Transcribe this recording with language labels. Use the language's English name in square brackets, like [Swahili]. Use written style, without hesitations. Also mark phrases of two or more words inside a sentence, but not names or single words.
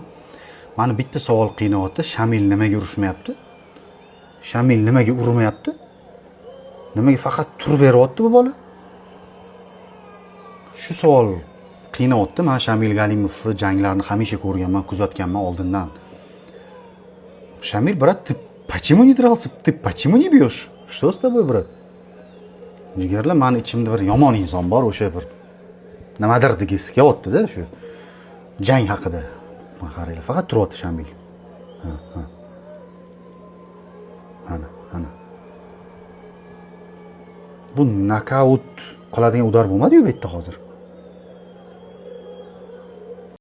[Uzbek] Meni bitta savol qiynayapti. Shamil nimaga urushmayapti? Shamil nimaga urmayapti? Nimaga faqat turib beryapti bu bola? Shu savol qiynayapti. Men Shamil Galimov janglarini hamisha ko'rganman, kuzatganman oldindan. [Russian] Шамиль, брат, ты почему не дрался? Ты почему не бьешь? Что с тобой, брат? [Uzbek] Jigarlar, meni ichimda bir yomon inson bor, o'sha bir nimadir degisi kelyapti-da shu jang haqida. Qaranglar, faqat turyapti Shamil. Ha. Ana. Bu nokaut qiladigan udar bo'lmadi-yu bu yerda hozir.